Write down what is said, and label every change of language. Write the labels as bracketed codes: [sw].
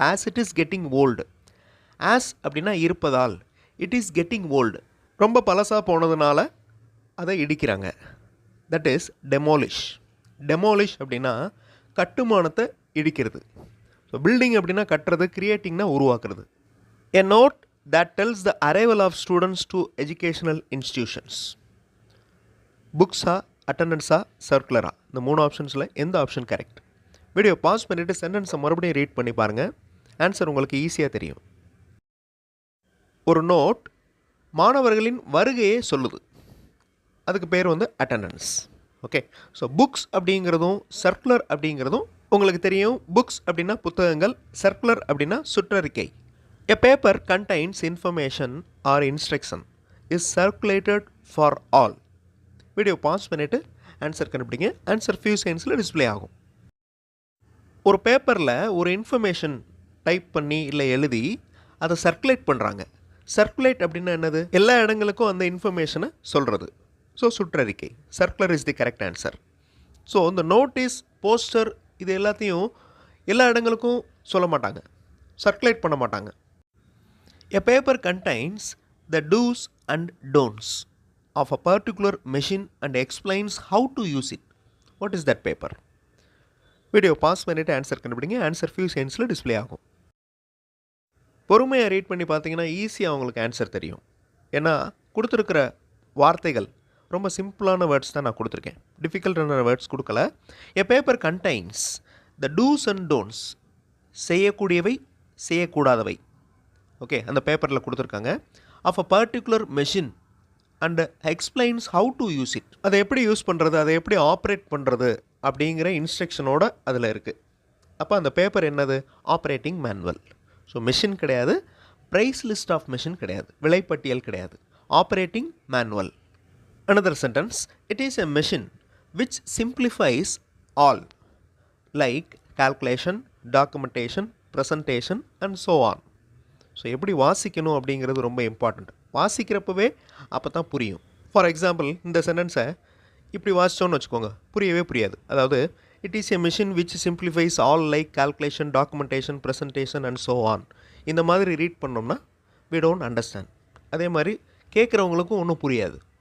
[en] as it is getting old, as [ta] அப்படின்னா இருப்பதால், [en] it is getting old [ta] ரொம்ப பழசாக போனதுனால அதை இடிக்கிறாங்க. [en] That is demolish. Demolish [ta] அப்படின்னா கட்டுமானத்தை இடிக்கிறது. ஸோ பில்டிங் அப்படின்னா கட்டுறது, கிரியேட்டிங்னா உருவாக்குறது. [en] A note that tells the arrival of students to educational institutions. [ta] புக்ஸா, அட்டண்டன்ஸா, சர்க்குலரா? இந்த 3 ஆப்ஷன்ஸில் எந்த ஆப்ஷன் கரெக்ட்? வீடியோ பாஸ் பண்ணிவிட்டு சென்டென்ஸை மறுபடியும் ரீட் பண்ணி பாருங்கள். ஆன்சர் உங்களுக்கு ஈஸியாக தெரியும். ஒரு நோட் மாணவர்களின் வருகையை சொல்லுது, அதுக்கு பேர் வந்து அட்டண்டன்ஸ். ஓகே, ஸோ புக்ஸ் அப்படிங்கிறதும் சர்க்குலர் அப்படிங்கிறதும் உங்களுக்கு தெரியும். புக்ஸ் அப்படின்னா புத்தகங்கள், சர்க்குலர் அப்படின்னா சுற்றறிக்கை. [en] A paper contains information or instruction is circulated for all. [ta] Video pass பண்ணிவிட்டு ஆன்சர் கண்டுபிடிங்க. ஆன்சர் ஃபியூ செகண்ட்ஸில் டிஸ்பிளே ஆகும். ஒரு பேப்பரில் ஒரு இன்ஃபர்மேஷன் டைப் பண்ணி இல்லை எழுதி அதை சர்க்குலேட் பண்ணுறாங்க. சர்க்குலேட் அப்படின்னா என்னது? எல்லா இடங்களுக்கும் அந்த இன்ஃபர்மேஷனை சொல்கிறது. ஸோ சுற்றறிக்கை. [en] Circular is the correct answer. [ta] So இந்த நோட்டீஸ், போஸ்டர், இது எல்லாத்தையும் எல்லா இடங்களுக்கும் சொல்ல மாட்டாங்க, சர்க்குலேட் பண்ண மாட்டாங்க. [en] A paper contains the do's and don'ts of a particular machine and explains how to use it. What is that paper? [ta] Video pass பண்ணிவிட்டு ஆன்சர் கண்டுபிடிங்க. ஆன்சர் ஃபியூ செகண்ட்ஸில் டிஸ்பிளே ஆகும். பொறுமையாக ரீட் பண்ணி பார்த்தீங்கன்னா ஈஸியாக உங்களுக்கு ஆன்சர் தெரியும். ஏன்னா கொடுத்துருக்கிற வார்த்தைகள் ரொம்ப சிம்பிளான வேர்ட்ஸ் தான் நான் கொடுத்துருக்கேன், டிஃபிகல்ட்டான வேர்ட்ஸ் கொடுக்கல. [en] a paper contains the dos and don'ts, [ta] செய்யக்கூடியவை, செய்யக்கூடாதவை. Okay, அந்த பேப்பரில் கொடுத்துருக்காங்க. [en] Of a particular machine and explains how to use it. [ta] அதை எப்படி யூஸ் பண்ணுறது, அதை எப்படி ஆப்ரேட் பண்ணுறது அப்படிங்கிற இன்ஸ்ட்ரக்ஷனோட அதில் இருக்குது. அப்போ அந்த பேப்பர் என்னது? Operating manual. ஸோ மெஷின் கிடையாது, ப்ரைஸ் லிஸ்ட் ஆஃப் மெஷின் கிடையாது, விலைப்பட்டியல் கிடையாது, operating manual. [en] Another sentence, it is a machine which simplifies all like calculation, documentation, presentation and so on. [ta] So எப்படி வாசிக்கணும் அப்படிங்கிறது ரொம்ப இம்பார்ட்டண்ட். வாசிக்கிறப்பவே அப்போ தான் புரியும். ஃபார் எக்ஸாம்பிள், இந்த சென்டென்ஸை இப்படி வாசித்தோன்னு வச்சுக்கோங்க, புரியவே புரியாது. [en] அதாவது it is a machine which simplifies all like calculation, documentation, presentation and so on. [ta] இந்த மாதிரி ரீட் பண்ணோம்னா [en] We don't understand. [ta] அதே மாதிரி கேட்குறவங்களுக்கும் ஒன்றும் புரியாது.